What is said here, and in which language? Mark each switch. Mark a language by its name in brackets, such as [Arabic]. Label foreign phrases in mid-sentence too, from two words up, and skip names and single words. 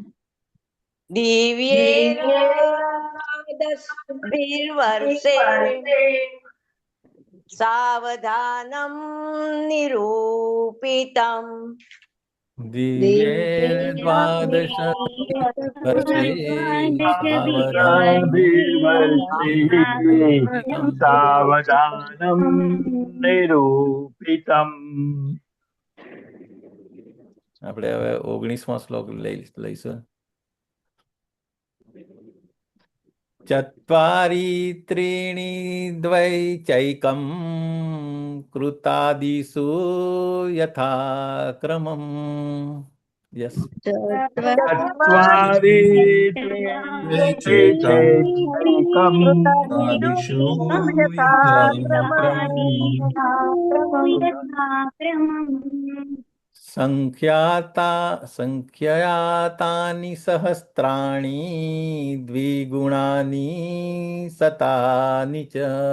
[Sanskrit] दिव्यैर्द्वादशभिर्वर्षे सावधानं निरूपितम् दिव्ये द्वादश वर्षे सावधानं द्वाभिर्वर्षे सावधानं निरूपितम्. [Gujarati] આપણે હવે 19મો શ્લોક લઈશું. [Sanskrit] चत्वारि त्रीणि द्वैचैकं कृतादिषु यथाक्रमं. યસ. चत्वारि त्रिचैकम् आदिषु संख्यातानि सहस्राणि द्विगुणानि शतानि च.